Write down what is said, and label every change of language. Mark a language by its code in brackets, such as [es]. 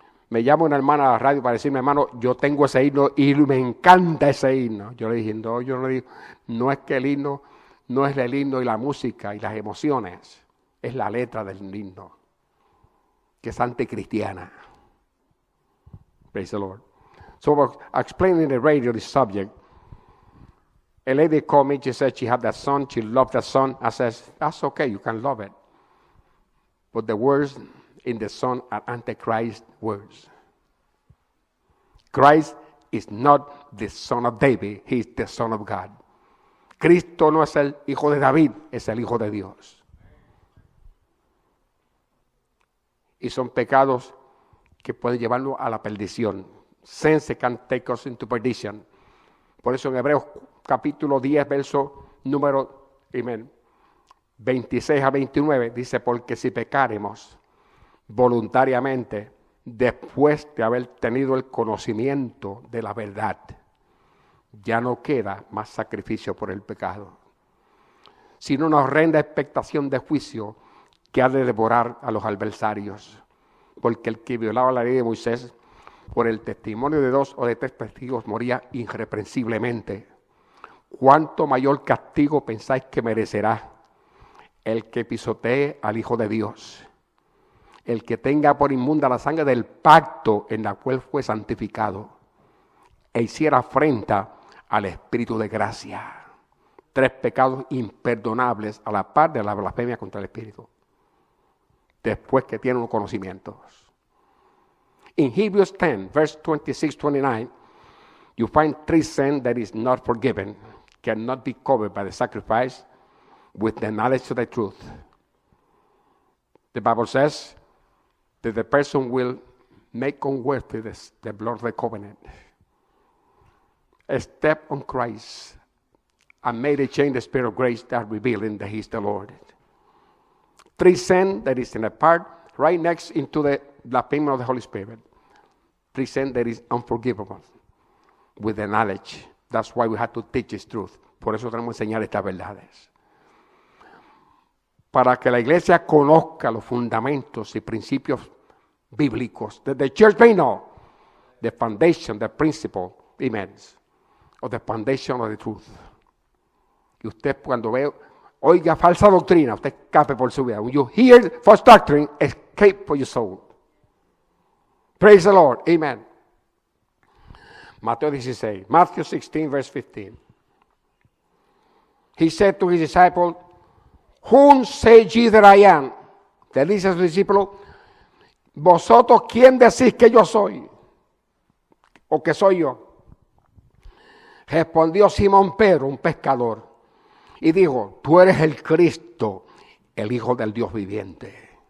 [es] Me llama una hermana a la radio para decirme, hermano, yo tengo ese himno y me encanta ese himno. Yo le dije, no es que el himno, no es el himno y la música y las emociones, es la letra del himno, que es anticristiana. [en] Praise the Lord. So I was explaining the radio this subject. A lady called me, she said she had that song, she loved that song. I said, that's okay, you can love it. But the words in the song are Antichrist words. Christ is not the son of David, he is the son of God. [es] Cristo no es el hijo de David, es el hijo de Dios. y son pecados que pueden llevarnos a la perdición. [en] Sin can take us into perdition. [es] Por eso en Hebreos capítulo 10, verso número 26 a 29, dice, porque si pecáremos voluntariamente, después de haber tenido el conocimiento de la verdad, ya no queda más sacrificio por el pecado, sino una horrenda expectación de juicio que ha de devorar a los adversarios. Porque el que violaba la ley de Moisés, por el testimonio de 2 o de 3 testigos, moría irreprensiblemente. ¿Cuánto mayor castigo pensáis que merecerá el que pisotee al Hijo de Dios? El que tenga por inmunda la sangre del pacto en la cual fue santificado, e hiciera afrenta al Espíritu de gracia. 3 pecados imperdonables a la par de la blasfemia contra el Espíritu, después que tienen los conocimientos. [en] In Hebrews 10, verse 26-29, you find 3 sins that is not forgiven, cannot be covered by the sacrifice with the knowledge of the truth. The Bible says that the person will make unworthy the blood of the covenant, step on Christ, and may they change the spirit of grace that revealing that He is the Lord. 3 sins that is in a part right next into the blasphemy of the Holy Spirit. 3 sins that is unforgivable with the knowledge. That's why we have to teach this truth. [es] Por eso tenemos que enseñar estas verdades. Para que la iglesia conozca los fundamentos y principios bíblicos. [en] That the church may know the foundation, the principle, amen, of the foundation of the truth. [es] Y usted cuando ve, oiga falsa doctrina, usted escape por su vida. [en] When you hear false doctrine, escape for your soul. Praise the Lord. Amen. Matthew 16, verse 15. He said to his disciples, whom say ye that I am? [es] Le dice a sus discípulos, vosotros, ¿quién decís que yo soy? ¿O que soy yo? Respondió Simón Pedro, un pescador, y dijo, tú eres el Cristo, el Hijo del Dios viviente.